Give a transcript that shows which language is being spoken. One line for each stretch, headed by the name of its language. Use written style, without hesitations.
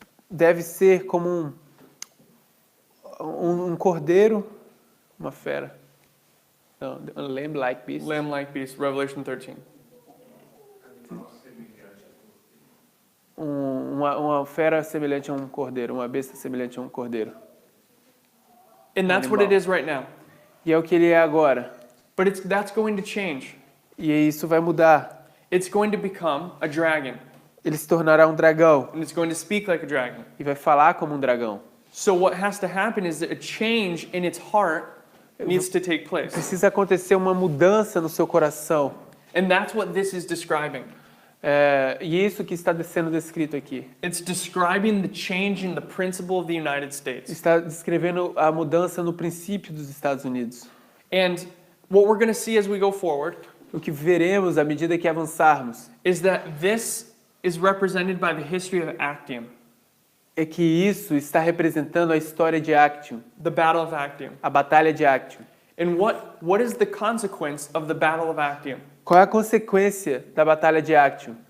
Portuguese: Deve ser como um cordeiro, uma fera. Não,
English: a lamb-like beast. Lamb-like beast, Revelation 13.
Portuguese: Uma fera semelhante a um cordeiro, uma besta semelhante a um cordeiro.
English: And that's what it is right now.
Portuguese: E é o que ele é agora.
English: But that's going to change.
Portuguese: E isso vai mudar.
English: It's going to become a dragon.
Portuguese: Ele se tornará um dragão
English: And it's going to speak like a dragon.
Portuguese: e vai falar como um dragão.
English: So what has to happen is that a change in its heart needs to take place.
Portuguese: Precisa acontecer uma mudança no seu coração.
English: And that's what this is describing.
Portuguese: E isso que está sendo descrito aqui.
English: It's describing the change in the principle of the United States.
Portuguese: Está descrevendo a mudança no princípio dos Estados Unidos.
English: And what we're going to see as we go forward
Portuguese: O que veremos à medida que avançarmos
English: is that this is represented by the history of Actium,
Portuguese: é que isso está representando a história de Actium,
English: the Battle of Actium.
Portuguese: a Batalha de Actium.
English: And what is the consequence of the Battle of Actium?
Portuguese: Qual é a consequência da Batalha de Actium?